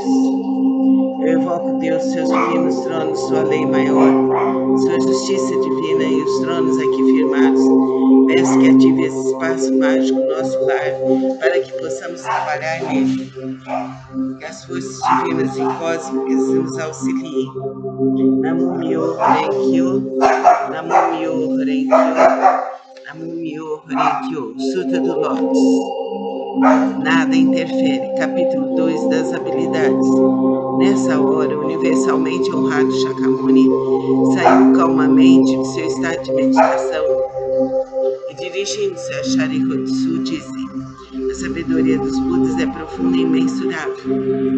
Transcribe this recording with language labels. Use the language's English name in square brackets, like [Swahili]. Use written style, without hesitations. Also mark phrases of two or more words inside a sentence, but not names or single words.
[Portuguese] Eu evoco Deus, seus divinos tronos, sua lei maior, sua justiça divina e os tronos aqui firmados. Peço que ative esse espaço mágico, nosso lar, para que possamos trabalhar nele. Que as forças divinas e cósmicas nos auxiliem. [Japanese] Namo Myo Renkyo, Namo Myo Renkyo, Namo Myo Renkyo. [Portuguese] Sutra do Lótus. Nada interfere. Capítulo 2 das habilidades. Nessa hora, universalmente honrado Shakyamuni saiu calmamente de seu estado de meditação e, dirigindo-se a Sharihatsu, disse: a sabedoria dos Budas é profunda e imensurável.